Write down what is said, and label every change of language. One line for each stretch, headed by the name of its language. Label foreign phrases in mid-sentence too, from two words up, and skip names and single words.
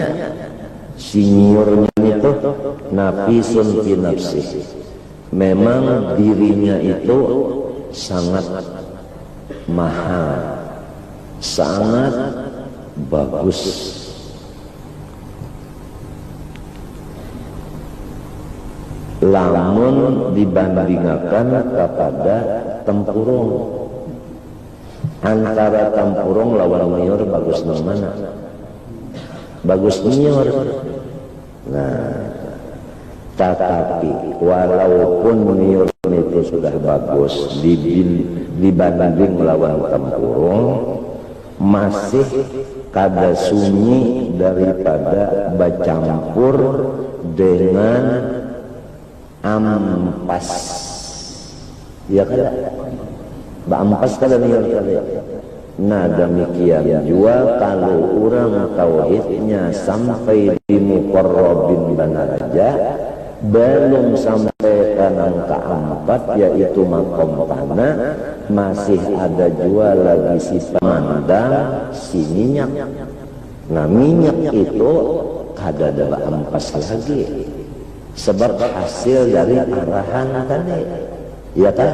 Banjar: Si niurnya itu
Arabic: نفيس في نفسي,
Banjar: memang dirinya itu sangat mahal, sangat bagus. Lamun dibandingkan kepada tempurung, antara tempurung lawan niur bagus mana? Bagus niur. Nah, tetapi walaupun niur itu sudah bagus dibanding lawan tempurung, masih kada sunyi daripada bercampur dengan ampas. Ya kan? Ampas kada niur kada. Nah demikian juga kalau orang tauhidnya sampai di muqarrabin daraja, belum sampai ke angka 4 yaitu makom tanah, masih ada juga lagi si pemandang, si minyak. Nah minyak itu kada ada ampas lagi, sebab hasil dari arahan tadi, ya kan?